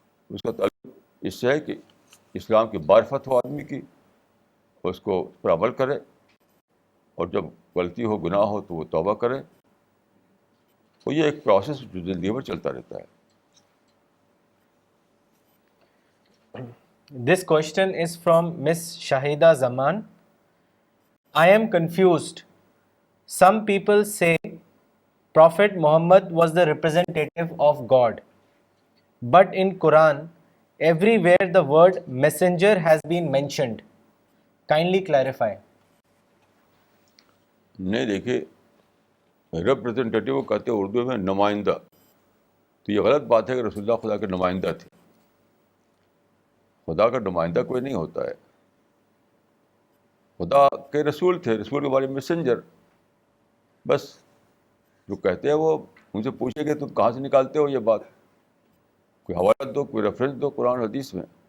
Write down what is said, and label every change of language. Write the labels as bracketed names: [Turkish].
[Urdu] اس کا تعلق اس سے ہے کہ اسلام کی معرفت ہو آدمی کی, اس کو اس پر عمل کرے, اور جب غلطی ہو, گناہ ہو تو وہ توبہ کرے. تو یہ ایک پروسیس جو زندگی میں چلتا رہتا ہے. [English] This question is from Miss Shahida Zaman. I am confused. Some people say Prophet Muhammad was the representative of God. But in Quran, everywhere the word messenger has been mentioned. Kindly clarify. [Urdu] نہیں دیکھیے, representative کہتے ہیں اردو میں نمائندہ. تو یہ غلط بات ہے کہ رسول اللہ خدا کے نمائندہ تھے. خدا کا نمائندہ کوئی نہیں ہوتا ہے. خدا کے رسول تھے, رسول کے بارے میں میسنجر. بس جو کہتے ہیں وہ ان سے پوچھے کہ تم کہاں سے نکالتے ہو یہ بات, کوئی حوالہ دو, کوئی ریفرنس دو قرآن حدیث میں.